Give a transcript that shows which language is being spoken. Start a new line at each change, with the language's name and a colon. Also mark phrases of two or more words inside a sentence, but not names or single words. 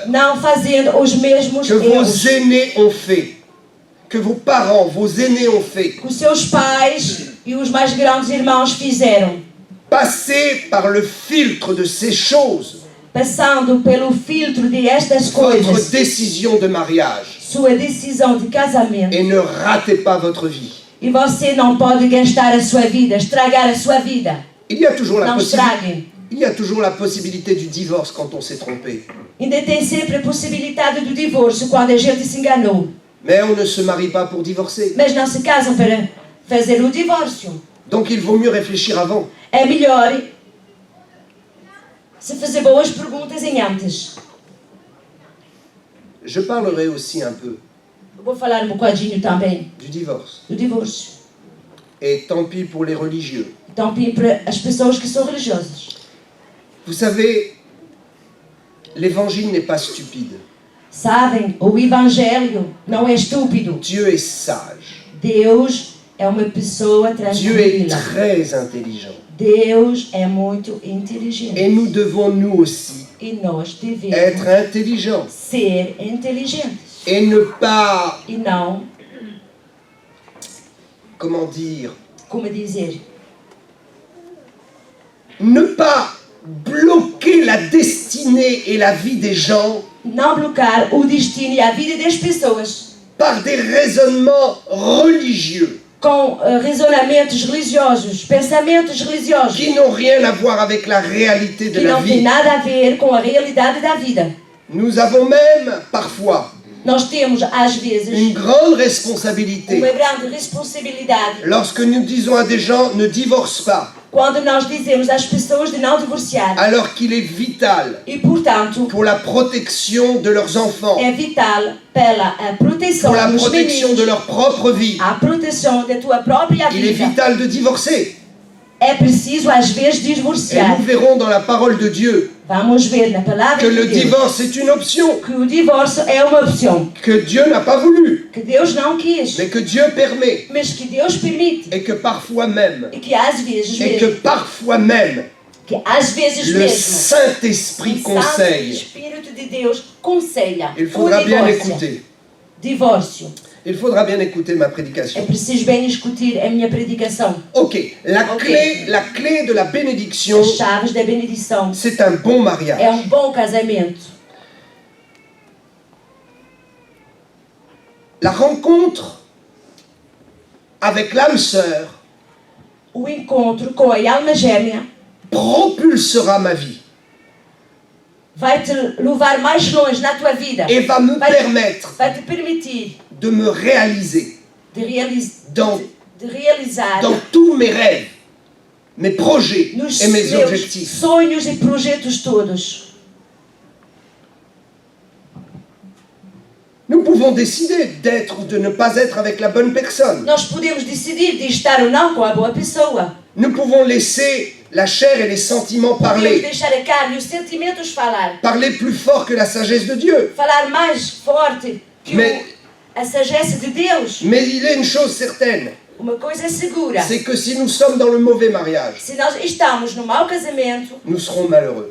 Portuguese: Não fazendo os mesmos que vos erros
French: aînés ont fait, que vos parents, vos aînés ont fait.
Portuguese: que os seus pais e os mais grandes irmãos fizeram.
French: Passez par le filtre de ces choses,
Portuguese: Passando pelo filtro de estas
French: votre
Portuguese: coisas.
French: décision de mariage,
Portuguese: Sua decisão de casamento.
French: et ne ratez pas votre vie.
Portuguese: E você não pode gastar a sua vida, estragar a sua vida.
French: Il y a toujours la
Portuguese: Não estrague.
French: Il y a toujours la possibilité du divorce quand on s'est trompé.
Portuguese: Ainda tem sempre a possibilidade do divórcio quando a gente se enganou.
French: Mais on ne se marie pas pour divorcer.
Portuguese: Mas não se casam para fazer o divórcio.
French: Donc il vaut mieux réfléchir avant.
Portuguese: É melhor se fazer boas perguntas em antes.
French: Je parlerai aussi un peu
Portuguese: Eu vou falar um bocadinho também
French: du divorce.
Portuguese: do divórcio.
French: Et tant pis pour les religieux.
Portuguese: Então, para as pessoas que são religiosas.
French: Vous savez, l'évangile n'est pas stupide.
Portuguese: Sabem, o Evangelho não é estúpido.
French: Dieu est sage.
Portuguese: Deus é uma pessoa
French: Dieu est
Portuguese: tranquila.
French: très intelligent.
Portuguese: Deus é muito inteligente.
French: Et nous devons nous aussi
Portuguese: E nós devemos
French: être intelligents.
Portuguese: ser inteligentes.
French: Et ne pas,
Portuguese: E não,
French: comment dire,
Portuguese: como dizer,
French: ne pas bloquer la destinée et la vie des gens
Portuguese: não bloquear o destino e a vida das pessoas
French: par des raisonnements religieux
Portuguese: com raisonamentos religiosos, pensamentos religiosos,
French: qui n'ont rien à voir avec la réalité de
Portuguese: que
French: la
Portuguese: não tem
French: vie.
Portuguese: nada a ver com a realidade da vida.
French: Nous avons même, parfois,
Portuguese: Nós temos, às
French: une
Portuguese: vezes,
French: grande responsabilité
Portuguese: uma grande responsabilidade
French: lorsque nous disons à des gens ne divorce pas,
Portuguese: quando nós dizemos às pessoas de não divorciar.
French: alors qu'il est vital
Portuguese: E, portanto,
French: pour la protection de leurs enfants,
Portuguese: é vital pela a proteção
French: pour la
Portuguese: dos
French: protection de
Portuguese: meninos,
French: leur propre vie.
Portuguese: a proteção da tua própria
French: Il est
Portuguese: vida.
French: vital de divorcer.
Portuguese: É preciso, às vezes,
French: Et
Portuguese: divorciar.
French: nous verrons dans la parole de Dieu
Portuguese: Vamos ver na palavra
French: que
Portuguese: de
French: le
Portuguese: Deus
French: divorce est une option,
Portuguese: que o divórcio é uma opção,
French: que Dieu n'a pas voulu,
Portuguese: que Deus não quis,
French: mais que Dieu permet,
Portuguese: mas que Deus permite.
French: et que parfois même,
Portuguese: E que às vezes
French: et que
Portuguese: mesmo,
French: parfois même,
Portuguese: mesmo,
French: le Saint-Esprit
Portuguese: o Santo
French: conseille.
Portuguese: Espírito de Deus conselha
French: Il
Portuguese: o
French: faudra bien
Portuguese: divórcio.
French: écouter.
Portuguese: Divórcio.
French: Il faudra bien écouter ma
Portuguese: É
French: prédication.
Portuguese: preciso bem discutir a minha predicação.
French: Ok, la
Portuguese: Ok.
French: clé de la bénédiction,
Portuguese: As chaves da benedição.
French: c'est un bon
Portuguese: É
French: mariage.
Portuguese: bom casamento.
French: La rencontre avec l'âme sœur
Portuguese: O encontro com a alma gêmea
French: propulsera ma vie
Portuguese: vai te levar mais longe na tua vida.
French: et va me permettre
Portuguese: Vai te permitir
French: de me réaliser
Portuguese: de realizar
French: dans tous mes rêves, mes projets
Portuguese: nos
French: et mes
Portuguese: meus
French: objectifs.
Portuguese: sonhos e projetos todos.
French: Nous pouvons décider d'être ou de ne pas être avec la bonne personne.
Portuguese: Nós podemos decidir de estar ou não com a boa pessoa.
French: Nous pouvons laisser la chair et les sentiments
Portuguese: Podemos
French: parler,
Portuguese: deixar a carne e os sentimentos falar.
French: parler plus fort que la sagesse de Dieu.
Portuguese: Falar mais forte que
French: Mais-
Portuguese: a sagesse de Deus.
French: Mais il est une chose certaine,
Portuguese: Uma coisa é segura.
French: c'est que si nous sommes dans le mauvais mariage,
Portuguese: Se nós estamos no mau casamento,
French: nous serons malheureux.